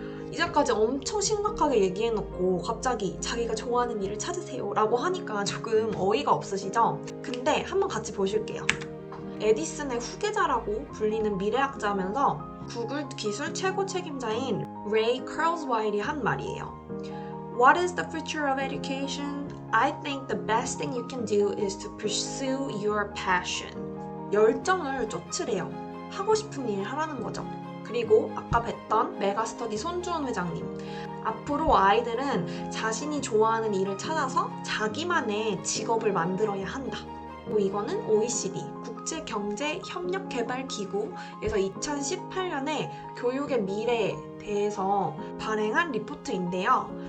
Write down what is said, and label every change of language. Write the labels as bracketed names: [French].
[Korean] 이제까지 엄청 심각하게 얘기해놓고 갑자기 자기가 좋아하는 일을 찾으세요 라고 하니까 조금 어이가 없으시죠? 근데 한번 같이 보실게요. 에디슨의 후계자라고 불리는 미래학자면서 구글 기술 최고 책임자인 레이 컬스와일이 한 말이에요. [English] What is the future of education? I think the best thing you can do is to pursue your passion. [Korean] 열정을 쫓으래요. 하고 싶은 일 하라는 거죠. 그리고 아까 뵀던 메가스터디 손주원 회장님. 앞으로 아이들은 자신이 좋아하는 일을 찾아서 자기만의 직업을 만들어야 한다. 이거는 OECD 국제경제협력개발기구에서 2018년에 교육의 미래에 대해서 발행한 리포트인데요.